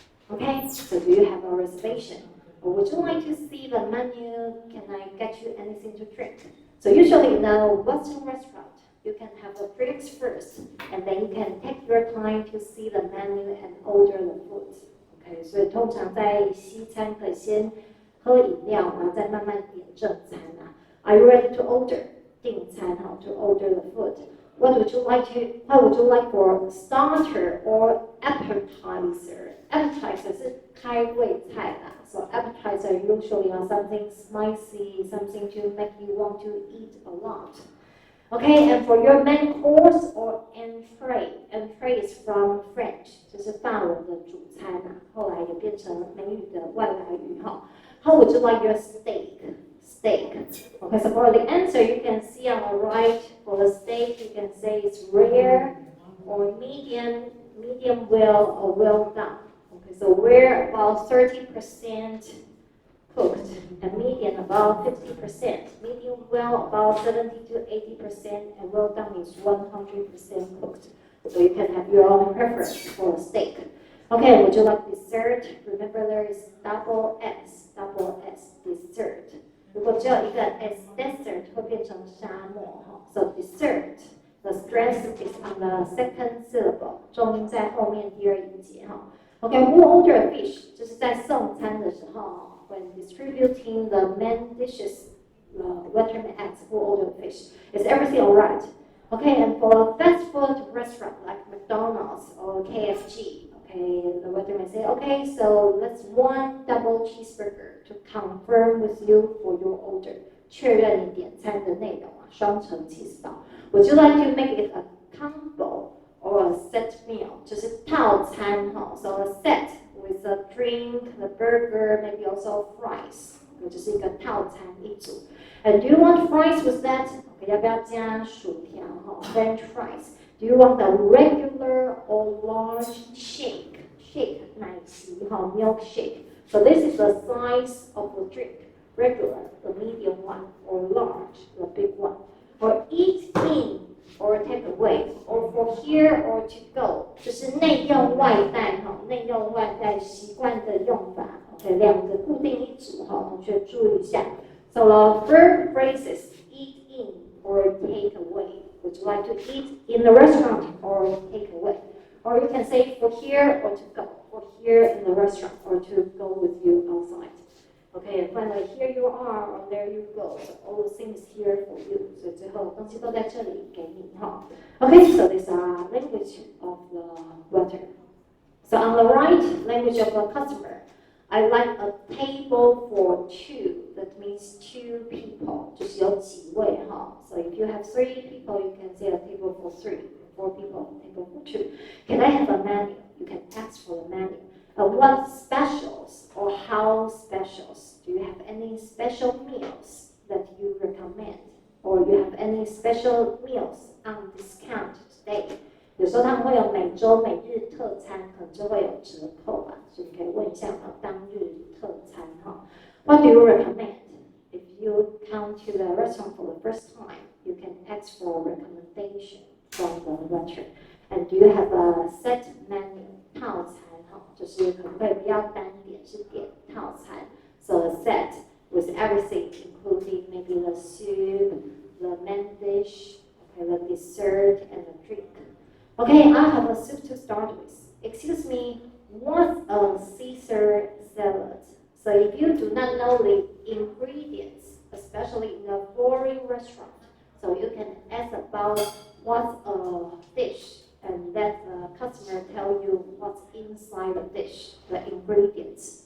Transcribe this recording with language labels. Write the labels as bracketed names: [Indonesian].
[English] Okay, so do you have a reservation? Or would you like to see the menu? Can I get you anything to drink? So usually in a Western restaurant, you can have the drinks first, and then you can take your time to see the menu and order the food. [Chinese] Okay, 所以通常在西餐可以先喝饮料，然后再慢慢点正餐啊。 [English] Are you ready to order? [Chinese] 订餐哈 [English] to order the food. What would you like for starter or appetizer? [Chinese] Appetizer 是开胃菜啦。 [English] So appetizer usually are something spicy, something to make you want to eat a lot. Okay, and for your main course or entree is from French, [Chinese] 就是法文的主餐啊，后来也变成美语的外来语哈。 [English] How would you like your steak? Okay, so for the answer, you can see on the right, for the steak, you can say it's rare or medium well or well done. Okay, so rare about 30% cooked, and medium about 50%, medium well about 70 to 80%, and well done is 100% cooked. So you can have your own preference for a steak. Okay, would you like dessert? Remember there is double S, dessert. [Chinese] 如果只有一个 S, desert 会变成沙漠哈。 [English] So dessert, the stress is on the second syllable， [Chinese] 重音在后面第二音节哈。 [English] Okay, who ordered fish？ [Chinese] 就是在送餐的时候 [English] ，when distributing the main dishes, the waiterman asks who ordered fish. Is everything alright? Okay, and for a fast food restaurant like McDonald's or KFC. Okay, the waiterman say, okay, so let's one double cheeseburger to confirm with you for your order. [Chinese] 确认你点餐的内容啊，双层起司堡。 [English] Would you like to make it a combo or a set meal? [Chinese] 就是套餐哈 [English] ，so a set with a drink, the burger, maybe also fries. [Chinese] 就是一个套餐一组。 [English] And do you want fries with that? [Chinese] Okay, 要不要加薯条哈 ？French fries. [English] Do you want the regular or large shake? Shake [Chinese] 奶昔哈 [English] milkshake. So this is the size of the drink. Regular, the medium one, or large, the big one. Or eat in or take away, or for here or to go. [Chinese] 就是内用外带哈，内用外带习惯的用法。 OK， 两个固定一组哈，同学注意一下。 [English] So the verb phrases eat in or take away. Would you like to eat in the restaurant or take away? Or you can say for here or to go, for here in the restaurant or to go with you outside. Okay, and finally, here you are or there you go. So all the things here for you. [Chinese] So 最后东西都在这里给你哈。 [English] Okay, so these are language of the waiter. So on the right, language of the customer. I like a table for two. That means two people. [Chinese] 就是有几位哈。 [English] So if you have 3 people, you can say a table for 3. 4 people, a table for 2. Can I have a menu? You can ask for the menu. What specials or how specials? Do you have any special meals that you recommend? Or you have any special meals on discount today? [Chinese] 有时候他们会有每周每日特餐，可能就会有折扣吧，所以你可以问一下当日特餐哈。 [English] What do you recommend? If you come to the restaurant for the first time, you can ask for a recommendation from the waiter. And do you have a set menu? [Chinese] 套餐哈，就是可不可以不要单点，是点套餐。 [English] So a set with everything, including maybe the soup, the main dish, okay, the dessert, and the drink. Okay, I have a soup to start with. Excuse me, what's a Caesar salad? So if you do not know the ingredients, especially in a foreign restaurant, so you can ask about what's a dish, and let the customer tell you what's inside the dish, the ingredients.